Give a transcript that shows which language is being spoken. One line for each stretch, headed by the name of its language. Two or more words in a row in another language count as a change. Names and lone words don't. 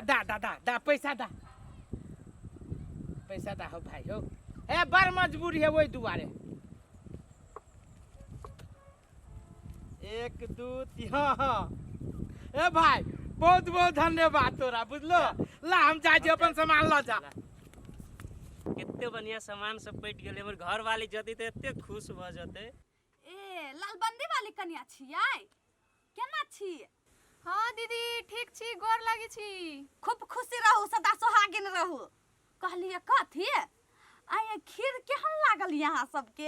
Maithili: दा पैसा दा हो भाई हो ए बड़ मजबूरी है वही दुआरे 1 2 3 हां ए भाई बहुत बहुत धन्यवाद तोरा बुझलो ला हम जा जे अपन सामान ल जा कितने बढ़िया सामान सब पैट गेले हमर घर वाली जदी त एते खुश भ जते ए लालबंदी वाली कन्या छियै केना छी हां दीदी ठीक छी गोर लागी छी खूब खुशी रहू सदा सुहागिन रहू कहलिए कथी आय खीर केहन लागल यहाँ सबके